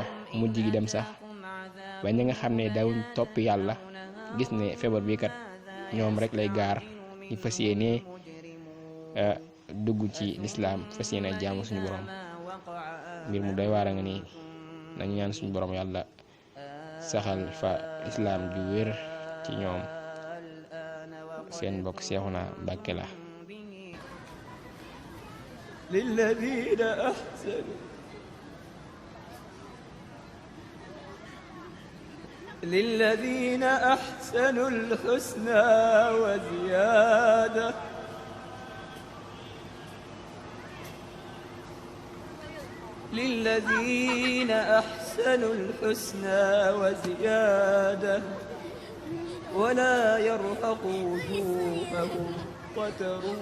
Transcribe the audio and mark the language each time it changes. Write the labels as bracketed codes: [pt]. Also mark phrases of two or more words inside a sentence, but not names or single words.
[wo] mujj gi dem sax ba ñi nga xam ne dawuñ topp yàlla gis ne feebar bi kat ñoom rek lay gaar, ñu fas yéene dugg ci lislaam, fas yéene jaamu suñu borom. mbir mu doy waar a nga nii, nañu ñaan suñu borom yàlla saxal fa islaam ju wér ci ñoom. seen mbokk Seexuna Mbàkke la. [ar] للذين أحسنوا الحسنى وزيادة للذين أحسنوا الحسنى وزيادة ولا يرهق وجوههم قتر